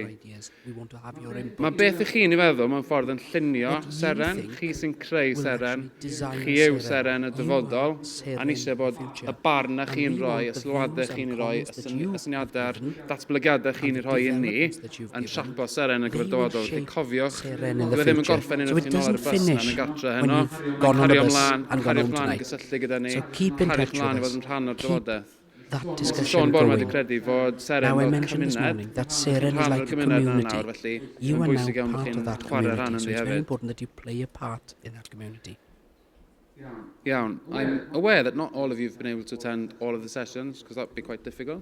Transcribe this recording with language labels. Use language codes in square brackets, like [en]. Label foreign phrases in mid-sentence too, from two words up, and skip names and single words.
[cy] Mae beth i chi'n ei feddwl mewn ffordd yn llunio Seren, chi sy'n creu Seren, chi yw Seren y dyfodol, a ni eisiau bod y barn na chi'n rhoi, y sylwadau chi'n ei rhoi, y syniadau'r datblygiadau chi'n ei rhoi i ni, yn siapo Seren y gyfredodol. Chi cofiwch, dwi ddim yn gorffen un o'ch chi'n ôl ar y bus na yn y gartre heno. Cario ymlaen i gysylltu gyda ni, cario ymlaen i fod yn rhan o'r dyfodaeth. [en] That discussion going. Now I mentioned this morning that Seren is like a community. You are now part of that community, so it's very important that you play a part in that community. [cy] Iawn. [en] I'm aware that not all of you have been able to attend all of the sessions, because that would be quite difficult.